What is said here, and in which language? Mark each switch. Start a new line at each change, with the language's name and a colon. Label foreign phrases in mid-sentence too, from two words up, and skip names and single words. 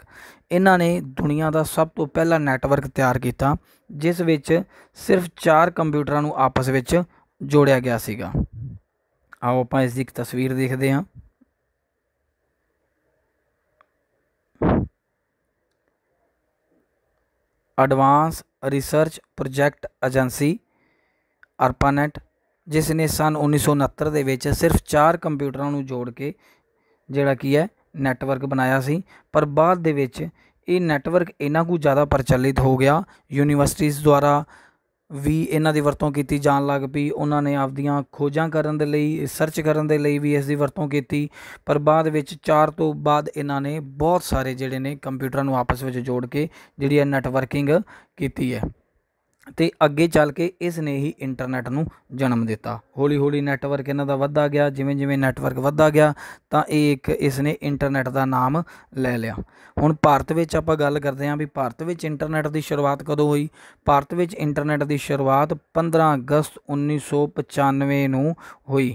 Punjabi: ਇਨ੍ਹੋਂਨੇ ਦੁਨੀਆ ਕਾ ਸਭ ਤੋਂ ਪਹਿਲਾ ਨੈੱਟਵਰਕ ਤਿਆਰ ਕੀਆ ਜਿਸ ਵਿੱਚ ਸਿਰਫ਼ 4 ਕੰਪਿਊਟਰਾਂ ਨੂੰ ਆਪਸ ਵਿੱਚ ਜੋੜਿਆ ਗਿਆ ਸੀਗਾ।
Hindi: आओ आप इसकी एक तस्वीर देखते हैं।
English: Advance Research Project Agency
Punjabi: ARPANET ਜਿਸਨੇ ਸਨ 1969 ਕੇ ਵਿੱਚ ਸਿਰਫ਼ 4 ਕੰਪਿਊਟਰਾਂ ਨੂੰ ਜੋੜ ਕੇ ਜਿਹੜਾ ਕੀ ਹੈ ਨੈੱਟਵਰਕ ਬਣਾਇਆ ਸੀ। ਪਰ ਬਾਅਦ ਦੇ ਵਿੱਚ ਯੇ ਨੈੱਟਵਰਕ ਇੰਨਾ ਕੁਝ ਜ਼ਿਆਦਾ ਪ੍ਰਚਲਿਤ ਹੋ ਗਿਆ, ਯੂਨੀਵਰਸਿਟੀਜ਼ ਦੁਆਰਾ ਭੀ ਇਨ੍ਹਾਂ ਦੀ ਵਰਤੋਂ ਕੀ ਜਾਣ ਲੱਗ ਪਈ। ਉਨ੍ਹੋਂਨੇ ਆਪਣੀਆਂ ਖੋਜਾਂ ਕਰਨ ਦੇ ਲਈ ਰਿਸਰਚ ਕਰਨ ਦੇ ਲਈ ਭੀ ਇਸਕੀ ਵਰਤੋਂ ਕੀ। ਪਰ ਬਾਅਦ ਵਿੱਚ 4 ਤੋਂ ਬਾਅਦ ਇਨ੍ਹਾਂ ਨੇ ਬਹੁਤ ਸਾਰੇ ਜਿਹੜੇ ਨੇ ਕੰਪਿਊਟਰਾਂ ਨੂੰ ਆਪਸ ਮੇਂ ਜੋੜ ਕੇ ਜਿਹੜੀ ਨੈੱਟਵਰਕਿੰਗ ਕੀ ਹੈ। ਤੇ ਅੱਗੇ ਚੱਲ ਕੇ ਇਸ ਨੇ ਹੀ ਇੰਟਰਨੈਟ ਨੂੰ ਜਨਮ ਦਿੱਤਾ। ਹੌਲੀ ਹੌਲੀ ਨੈਟਵਰਕ ਇਹਨਾਂ ਦਾ ਵੱਧਦਾ ਗਿਆ, ਜਿਵੇਂ ਜਿਵੇਂ ਨੈਟਵਰਕ ਵੱਧਦਾ ਗਿਆ ਤਾਂ ਇਹ ਇੱਕ ਇਸ ਨੇ ਇੰਟਰਨੈਟ ਦਾ ਨਾਮ ਲੈ ਲਿਆ। ਹੁਣ ਭਾਰਤ ਵਿੱਚ ਆਪਾਂ ਗੱਲ ਕਰਦੇ ਹਾਂ ਵੀ ਭਾਰਤ ਵਿੱਚ ਇੰਟਰਨੈਟ ਦੀ ਸ਼ੁਰੂਆਤ ਕਦੋਂ ਹੋਈ। ਭਾਰਤ ਵਿੱਚ ਇੰਟਰਨੈਟ ਦੀ ਸ਼ੁਰੂਆਤ 15 ਅਗਸਤ 1995 ਨੂੰ ਹੋਈ।